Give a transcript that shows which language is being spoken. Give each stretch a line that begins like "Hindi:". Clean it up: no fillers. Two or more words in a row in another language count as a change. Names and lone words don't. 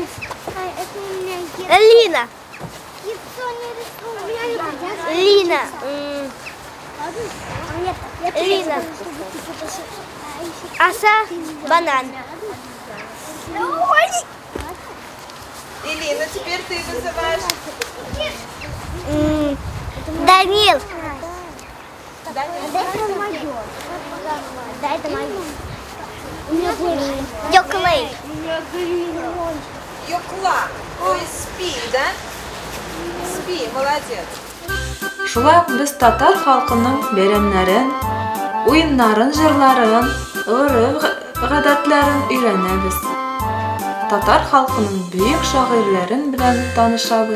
Tatar: Лина. Лина. Лина. Аса, банан.
Russian: Илина, теперь ты вызываешь. Данил. Данил.
Tatar: Йоклей. Юкла.
Russian: То есть спи, да? Спи, молодец.
Tatar: Шулай ук без татар халкының бәйрәмнәрен, уеннарын, җырларын, гадәтләрен өйрәнәбез. Татар халкының бөек шагыйрьләрен белән танышабыз.